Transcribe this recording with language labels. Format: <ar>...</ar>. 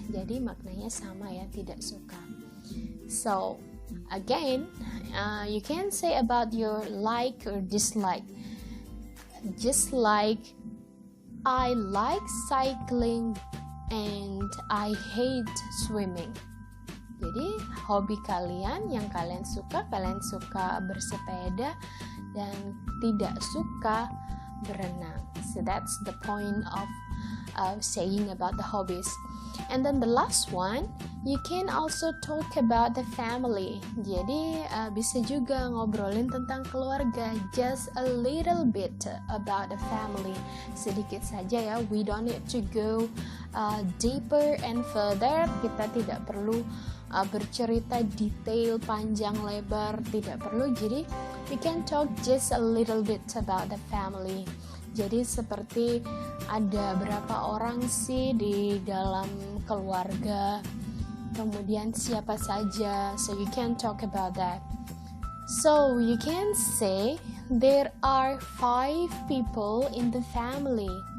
<id>Jadi maknanya sama ya, tidak suka.</id> <en>So again, you can say about your like or dislike. Just like I like cycling and I hate swimming.</en> <id>Jadi hobi kalian yang kalian suka bersepeda dan tidak suka berenang.</id> <en>So that's the point of saying about the hobbies. And then the last one, you can also talk about the family.</en> <id>Jadi bisa juga ngobrolin tentang keluarga,</id> <en>just a little bit about the family.</en> <id>Sedikit saja ya,</id> <en>we don't need to go deeper and further.</en> <id>Kita tidak perlu bercerita detail panjang lebar, tidak perlu.</id> <en>Jadi we can talk just a little bit about the family.</en> <id>Jadi seperti ada berapa orang sih di dalam keluarga, kemudian siapa saja,</id> <en>so you can talk about that. So you can say there are 5 people in the family.</en>